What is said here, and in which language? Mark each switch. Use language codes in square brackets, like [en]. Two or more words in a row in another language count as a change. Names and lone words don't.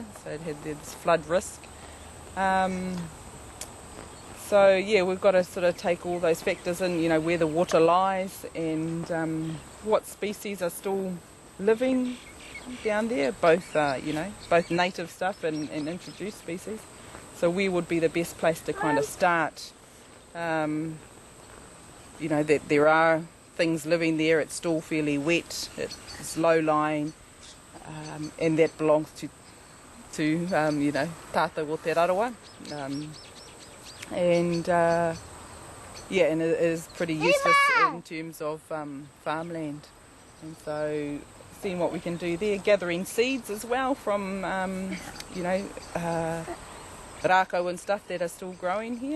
[en] So it had this flood risk. So, yeah, we've got to sort of take all those factors in, where the water lies and what species are still living down there, both native stuff and introduced species. So where would be the best place to kind of start? That there are things living there, it's still fairly wet, it's low-lying, and that belongs to [mi] tātou o te rarawa. [en] And it is pretty useless in terms of farmland. And so seeing what we can do there, gathering seeds as well from, rākau and stuff that are still growing here.